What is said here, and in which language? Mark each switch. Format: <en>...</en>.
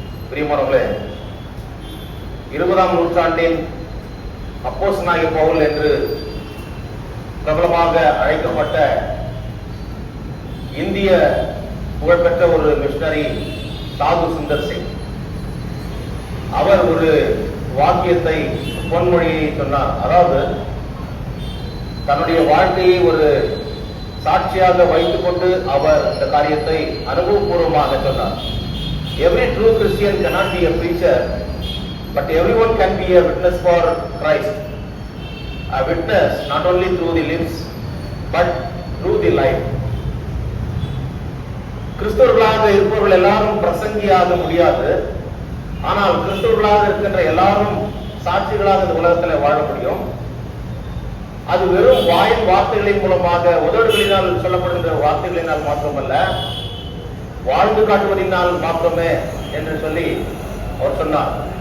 <ta>பிரியமானவர்களே, 20ஆம் நூற்றாண்டின் அப்போஸ்தலனாகிய பவுல் என்று பிரபலமாக அழைக்கப்பட்ட இந்திய புகழ்பெற்ற ஒரு மிஷனரி சாது சுந்தர் சிங், அவர் ஒரு வாக்கியத்தை, பொன்மொழியை சொன்னார். அதாவது, தன்னுடைய வாழ்க்கையை ஒரு சாட்சியாக வைத்துக் கொண்டு அவர் இந்த காரியத்தை அனுபவபூர்வமாக சொன்னார்.</ta> <en>Every true Christian cannot be a preacher, but everyone can be a witness for Christ. A witness not only through the lips but through the life.</en> <ta>கிறிஸ்தவர்களாக இருப்பவர்கள் எல்லாரும் பிரசங்கியாக முடியாது, ஆனால் கிறிஸ்தவர்களாக இருக்கின்ற எல்லாரும் சாட்சிகளாக இந்த உலகத்தில் வாழ முடியும். அது வெறும் வாயின் வார்த்தைகளின் மூலமாக, உதடுகளினால் சொல்லப்படுகின்ற வார்த்தைகளினால் மாத்திரமல்ல, வாழ்ந்து காட்டுவதனால் மாத்திரமே என்று சொல்லி அவர் சொன்னார்.</ta>